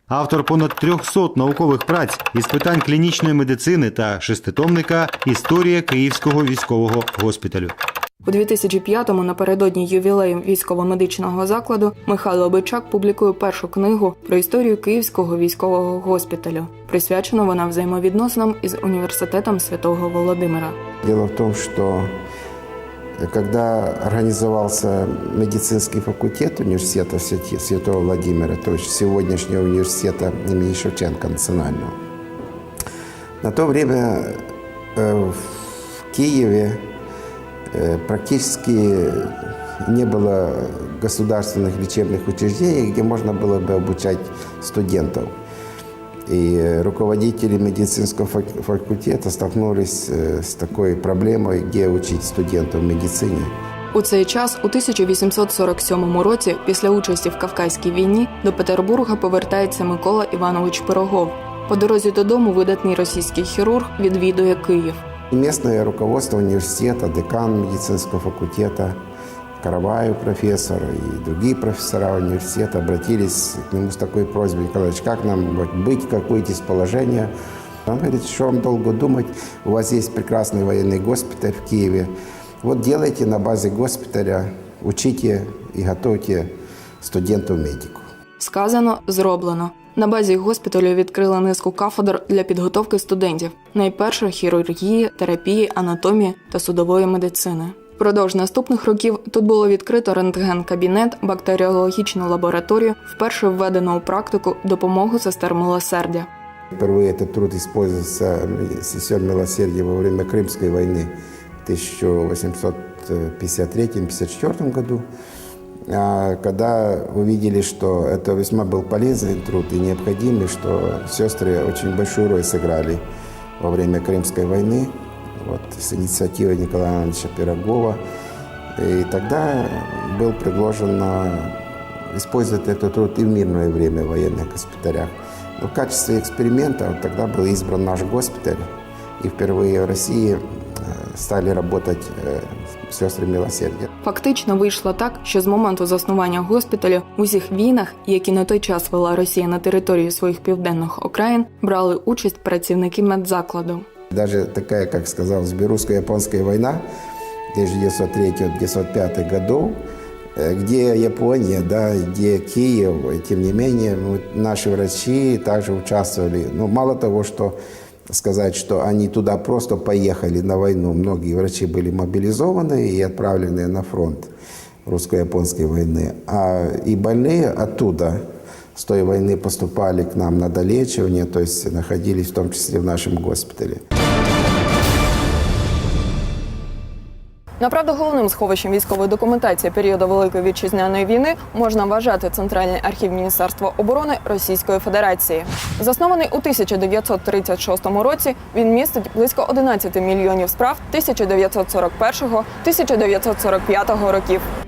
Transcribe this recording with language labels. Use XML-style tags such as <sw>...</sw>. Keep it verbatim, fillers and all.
<uk>Автор понад трьохсот наукових праць із питань клінічної медицини та шеститомника «Історія Київського військового госпіталю». У дві тисячі п'ятому, напередодні ювілею військово-медичного закладу, Михайло Бичак публікує першу книгу про історію Київського військового госпіталю. Присвячена вона взаємовідносинам із університетом Святого Володимира. Діло в тому, що</uk> <ru>Когда организовался медицинский факультет университета Святого Владимира, то есть сегодняшнего университета имени Шевченко национального, на то время в Киеве практически не было государственных лечебных учреждений, где можно было бы обучать студентов. И руководители медицинского факультета столкнулись с такой проблемой, где учить студентов медицине.</ru> <uk>У цей час, у тисяча вісімсот сорок сьомому році, після участі в Кавказькій війні, до Петербурга повертається Микола Іванович Пирогов. По дорозі додому видатний російський хірург відвідує Київ.</uk> <ru>Местное руководство университета, декан медицинского факультета, Караваев профессор и другие профессора университета обратились к нему с такой просьбой: Николаевич, как нам быть, как выйти из положения? Он говорит, что вам долго думать, у вас есть прекрасный военный госпиталь в Киеве. Вот делайте на базе госпиталя, учите и готовьте студентов-медиков.</ru> <uk>Сказано, зроблено. На базі госпіталю відкрили низку кафедр для підготовки студентів. Найперше – хірургії, терапії, анатомії та судової медицини. Впродовж наступних років тут було відкрито рентген-кабінет, бактеріологічну лабораторію, вперше введено у практику допомогу сестер милосердя.</uk> <ru>Впервые этот труд использовался сестер милосердия во время Крымской войны в</ru> <uk>тисяча вісімсот п'ятдесят третьому — п'ятдесят четвертому</uk> <ru>году. А когда увидели, что это весьма был полезный труд и необходимый, что сестры очень большую роль сыграли во время Крымской войны, вот, с инициативой Николая Ивановича Пирогова, и тогда был предложено использовать этот труд и в мирное время в военных госпиталях. Но в качестве эксперимента тогда был избран наш госпиталь, и впервые в России стали работать сестри милосердя.</ru> <uk>Фактично вийшло так, що з моменту заснування госпіталю у всіх війнах, які на той час вела Росія на території своїх південних окраїн, брали участь працівники медзакладу.</uk> <ru>Даже такая, как сказал, русско-японская война тысяча девятьсот третьего — тысяча девятьсот пятого годов, где Япония, да, где Киев, тем не менее, наши врачи также участвовали. Но мало того, что сказать, что они туда просто поехали на войну. Многие врачи были мобилизованы и отправлены на фронт русско-японской войны. А и больные оттуда, с той войны, поступали к нам на долечивание, то есть находились в том числе в нашем госпитале.</ru> <uk>Направду, головним сховищем військової документації періоду Великої Вітчизняної війни можна вважати Центральний архів Міністерства оборони Російської Федерації. Заснований у тисяча дев'ятсот тридцять шостому році, він містить близько одинадцять мільйонів справ тисяча дев'ятсот сорок першого — тисяча дев'ятсот сорок п'ятого років.</uk>